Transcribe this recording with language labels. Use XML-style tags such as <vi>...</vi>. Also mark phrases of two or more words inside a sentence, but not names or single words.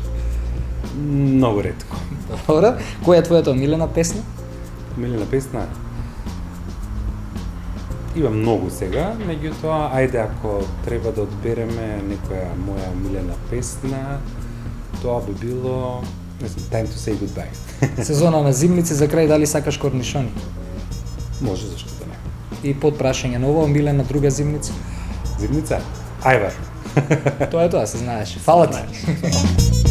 <mk>Многу ретко. Добро. Која е твојата омилена песна? Омилена песна? Има многу сега, меѓутоа, ајде ако треба да одбереме некоја моја омилена песна, тоа би било, не знам, Time to say goodbye. Сезона на зимници за крај, дали сакаш корнишони? Може, зашто да не. И под прашање, нова омилена друга зимница? Зимница? Ајвар. Тоа е тоа, се знаеш. Фала ти.</mk>